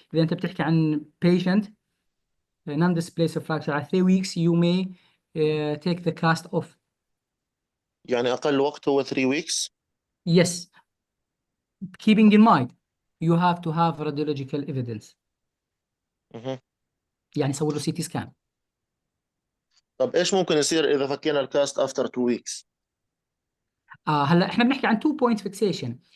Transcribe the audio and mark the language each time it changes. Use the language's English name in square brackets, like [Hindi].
[Arabic] اذا انت بتحكي عن [English] patient non displaced fracture على 3 weeks you may take the cast off. [Arabic] يعني أقل وقت هو 3 weeks. [English] Yes, keeping in mind you have to have radiological evidence. [Arabic] مهم. يعني سوي له CT scan. طب إيش ممكن يصير إذا فكينا الكاست [English] after 2 weeks؟ [Arabic] هلا احنا بنحكي عن 2 point fixation.